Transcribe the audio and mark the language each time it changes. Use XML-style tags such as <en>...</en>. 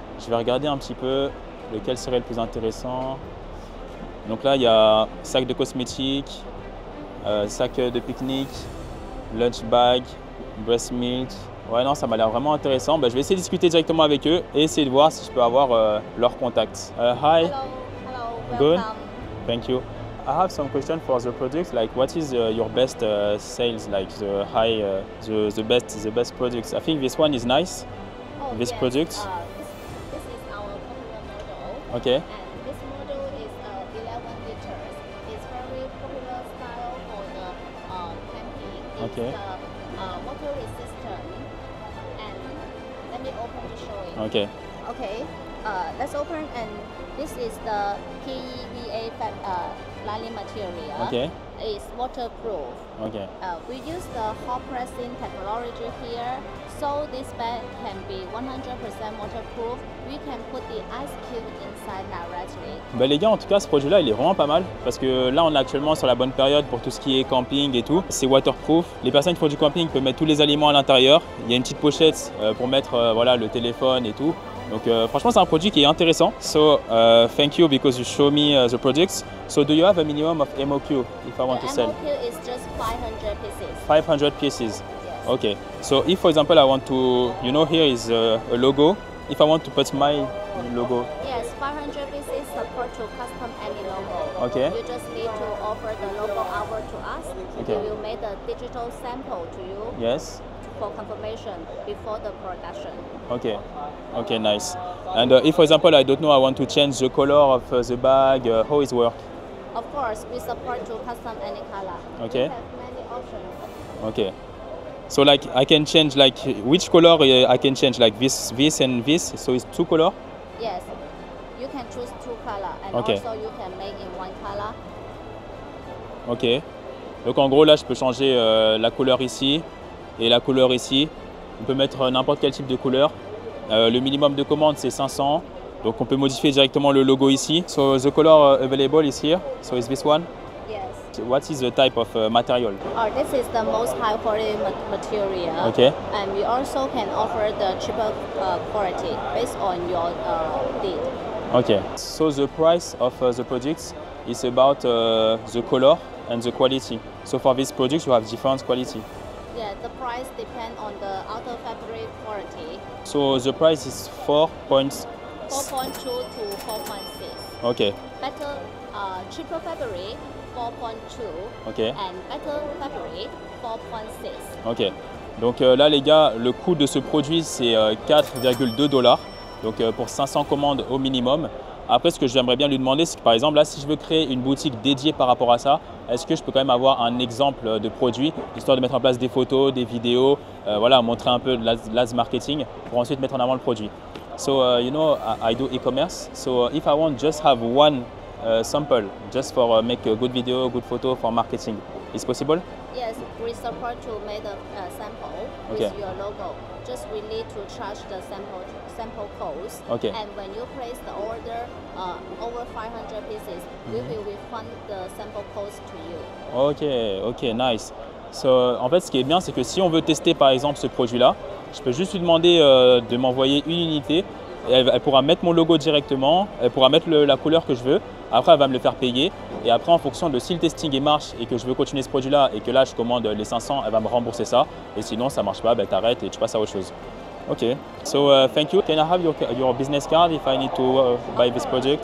<fr>Je vais regarder un petit peu lequel serait le plus intéressant. Donc là, il y a sac de cosmétiques, sac de pique-nique, lunch bag, breast milk. Ouais, non, ça m'a l'air vraiment intéressant. Je vais essayer de discuter directement avec eux et essayer de voir si je peux avoir leur contact.</fr> <en>Hi. Hello, Good. welcome. Thank you. I have some question for the products. Like, what is your best sales? Like the high, the best products. I think this one is nice. Oh, This yes. product? This is our popular model. Okay. And this model is 11 liters. It's very popular style for the camping. It's Okay. water resistant. And let me open to show you. Okay. Okay. Let's open, and this is the PEVA lining material. Okay. It's waterproof. Okay. We use the hot pressing technology here, so this bag can be 100% waterproof. We can put the ice cube inside directly.</en> <fr>Les gars, en tout cas, ce projet-là, il est vraiment pas mal parce que là, on est actuellement sur la bonne période pour tout ce qui est camping et tout. C'est waterproof. Les personnes qui font du camping peuvent mettre tous les aliments à l'intérieur. Il y a une petite pochette pour mettre voilà, le téléphone et tout. Donc franchement, c'est un produit qui est intéressant.</fr> <en>So thank you because you show me the products. So do you have a minimum of MOQ if I want to The sell? MOQ is just 500 pieces. 500 pieces. Yes. Okay. So if, for example, I want to, you know, here is a logo. If I want to put my logo. Yes, 500 pieces support to custom any logo. Okay. You just need to offer the logo hour to us. Okay. We will make the digital sample to you Yes. for confirmation before the production. Okay. Okay, nice. And if, for example, I don't know, I want to change the color of the bag, how it works? Of course, we support to custom any color. Okay. We have many options. Okay. So like I can change like which color I can change like this and this. So it's two color. Yes, you can choose two color, and Okay. also you can make in one color. Ok.</en> <fr>Donc en gros là je peux changer la couleur ici et la couleur ici. On peut mettre n'importe quel type de couleur. Le minimum de commande c'est 500. Donc on peut modifier directement le logo ici.</fr> <en>So the color available is here. So is this one? Yes. What is the type of material? This is the most high quality material. Okay. And we also can offer the cheaper quality based on your need. Okay. So the price of the products is about the color and the quality. So for these products you have different quality. Yeah, the price depends on the outer fabric quality. So the price is 4.2. 4.2 to 4.6. Okay. Better, cheaper fabric 4.2. Okay. And better fabric 4.6.</en> <fr>Ok, donc là les gars, le coût de ce produit c'est 4,2 $. Donc pour 500 commandes au minimum. Après ce que j'aimerais bien lui demander, c'est que par exemple là si je veux créer une boutique dédiée par rapport à ça, est-ce que je peux quand même avoir un exemple de produit, histoire de mettre en place des photos, des vidéos, voilà, montrer un peu de l'AS marketing pour ensuite mettre en avant le produit.</fr> <en>So you know, I do e-commerce, so if I want just have one sample, just for make a good video, good photo for marketing, is possible? Yes, we support to make the sample with Okay. your logo. Just we need to charge the sample cost. Okay. And when you place the order over 500 pieces, we will refund the sample cost to you. Ok, nice.</en> <fr>So, en fait, ce qui est bien, c'est que si on veut tester par exemple ce produit-là, je peux juste lui demander de m'envoyer une unité. Et elle pourra mettre mon logo directement, elle pourra mettre la couleur que je veux. Après, elle va me le faire payer. Et après, en fonction de si le testing marche et que je veux continuer ce produit-là et que là, je commande les 500, elle va me rembourser ça. Et sinon, ça ne marche pas, ben, tu arrêtes et tu passes à autre chose.</fr> <en>OK. So, thank you. Can I have your business card if I need to buy this project?</en>